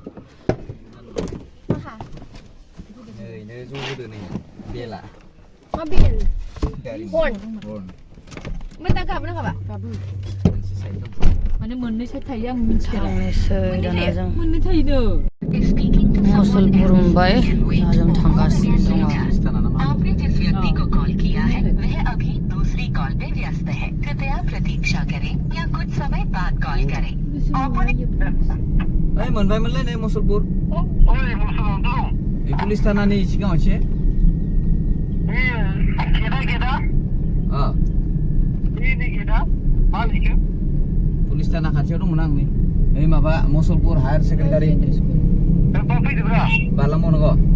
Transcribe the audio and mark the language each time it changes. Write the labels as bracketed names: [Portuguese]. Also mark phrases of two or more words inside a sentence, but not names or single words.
[Bodo] मा बेल हर्न मोजां गाबना गाबा गाबो माने मोननै साइड थायो आं मिथिया थांनोसै दाना जों मोननै थायो मुसलपुर मुम्बाइ जों थांगासिनो दङ [Hindi] आपने जिस व्यक्ति को कॉल किया है वह अभी दूसरी कॉल पे व्यस्त है कृपया प्रतीक्षा करें या कुछ समय बाद कॉल करें [Bodo] मोनबायमोनलै नै मुसलपुर पुलिस थानानि सिगाङाव एसे पुलिस थाना खाथियाव दंमोन आं नै माबा मुसलपुर [English] higher secondary [Bodo] बारलांबाव नंगौ